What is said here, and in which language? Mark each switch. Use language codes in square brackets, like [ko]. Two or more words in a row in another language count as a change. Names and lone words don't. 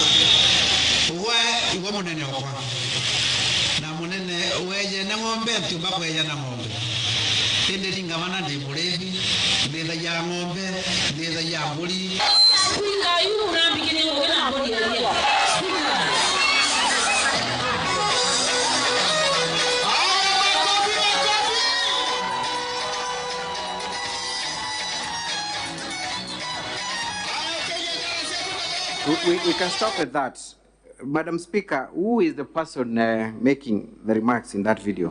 [mer] we munene okwa na munene weje na ng'ombe tumba kweja na ng'ombe ende lingavana ndi mulevi ndetha ya ng'ombe ndetha ya mburi singa yu urambikire ngogena mburi ya [en] We can stop at that. Madam Speaker, who is the person making the remarks in that video?